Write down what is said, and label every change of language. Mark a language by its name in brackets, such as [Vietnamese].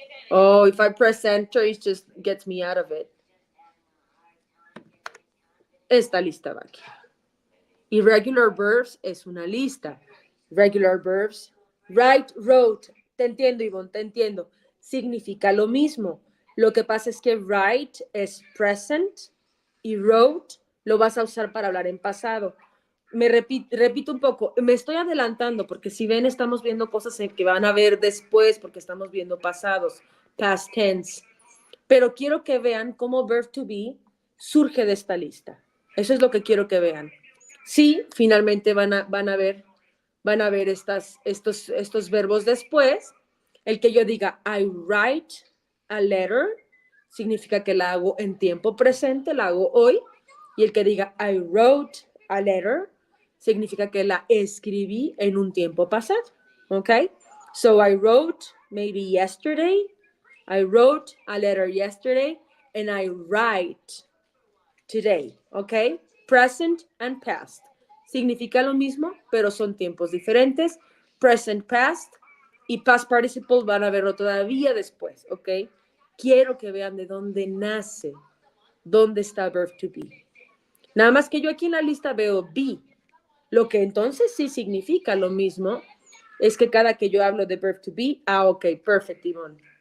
[English] Oh, if I press enter, it just gets me out of it. [Spanish] Esta lista va aquí. Irregular verbs es una lista. [English] Regular verbs, write, wrote. [Spanish] Te entiendo, Ivonne, te entiendo. Significa lo mismo. Lo que pasa es que write es present y wrote lo vas a usar para hablar en pasado. Repito un poco, me estoy adelantando porque si ven estamos viendo cosas que van a ver después porque estamos viendo pasados, past tense. Pero quiero que vean cómo verb to be surge de esta lista. Eso es lo que quiero que vean. Sí, finalmente van a ver estos verbos después. El que yo diga [English] I write a letter [Spanish] significa que la hago en tiempo presente, la hago hoy. Y el que diga [English] I wrote a letter [Spanish] significa que la escribí en un tiempo pasado. ¿Ok? [English] So I wrote maybe yesterday. I wrote a letter yesterday and I write today. ¿Ok? Present and past. [Spanish] Significa lo mismo, pero son tiempos diferentes. Present, past y past participle van a verlo todavía después. ¿Ok? Quiero que vean de dónde nace, dónde está verb to be. Nada más que yo aquí en la lista veo be. Lo que entonces sí significa lo mismo es que cada que yo hablo de verb to be, ok, perfect, Ivonne.